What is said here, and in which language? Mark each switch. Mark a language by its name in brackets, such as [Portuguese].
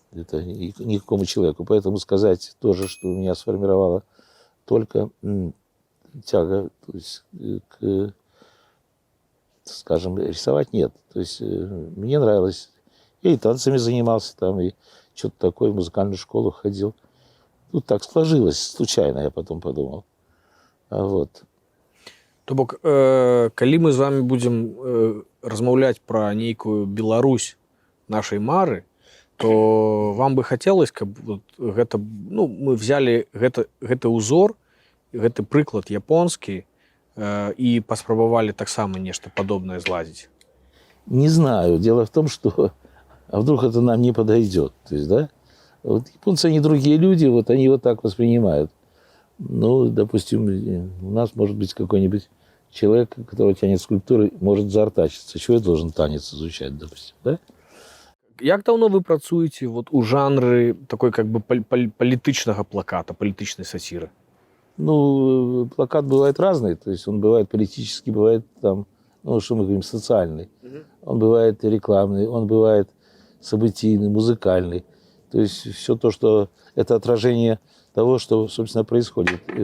[Russian] Это никакому человеку. Поэтому сказать тоже, что меня сформировало только тяга, то есть, к, скажем, рисовать нет. То есть мне нравилось. Я и танцами занимался там, и что-то такое, в музыкальную школу ходил. Тут так сложилось, случайно, я потом подумал. А вот. [Belarusian] То бок, калі мы з вами будзем размаўляць пра нейкую Беларусь нашай мары, то вам бы хацелось, каб вот гэта, ну, [Russian] мы взяли [Belarusian] гэты ўзор, гэты прыклад японскі і паспрабавалі таксама нешта падобнае зладзіць. [Russian] Не знаю. Дело в том, что а вдруг это нам не подойдет. То есть, да? Вот японцы, они другие люди, вот они вот так воспринимают. Ну, допустим, у нас может быть какой-нибудь человек, который тянет скульптуры, может заортачиться. Чего я должен танец изучать, допустим, да? [Belarusian] Як даўно вы працуеце вот у жанры такой как бы палітычнага плаката, палітычнай саціры? [Russian] Ну, плакат бывает разный. То есть он бывает политический, бывает там, ну, что мы говорим, социальный. Он бывает рекламный, он бывает событийный, музыкальный. То есть все то, что это отражение того, что, собственно, происходит.